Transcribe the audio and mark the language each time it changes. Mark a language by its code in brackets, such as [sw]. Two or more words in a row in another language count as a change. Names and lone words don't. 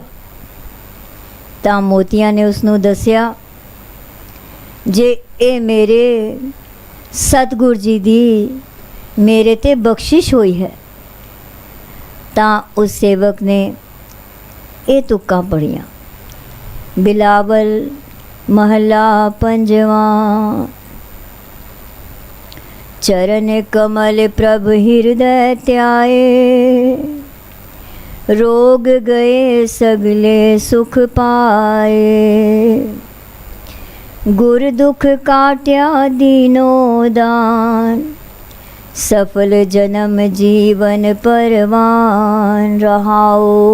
[pa] ਤਾਂ ਮੋਤੀਆਂ ਨੇ ਉਸਨੂੰ ਦੱਸਿਆ, ਜੇ ਇਹ ਮੇਰੇ ਸਤਿਗੁਰ ਜੀ ਦੀ ਮੇਰੇ ਤੇ ਬਖ਼ਸ਼ਿਸ਼ ਹੋਈ ਹੈ। ਤਾਂ ਉਸ ਸੇਵਕ ਨੇ ਇਹ ਤੁੱਕਾਂ ਪੜ੍ਹੀਆਂ, ਬਿਲਾਵਲ ਮਹਲਾ 5ਵਾਂ। ਚਰਣ ਕਮਲ ਪ੍ਰਭ ਹਿਰਦੈ ਧਿਆਏ, ਰੋਗ ਗਏ ਸਗਲੇ ਸੁਖ ਪਾਏ। ਗੁਰ ਦੁਖ ਕਾਟਿਆ ਦੀਨੋ ਦਾਨ, ਸਫਲ ਜਨਮ ਜੀਵਨ ਪਰਵਾਨ ਰਹਾਉ।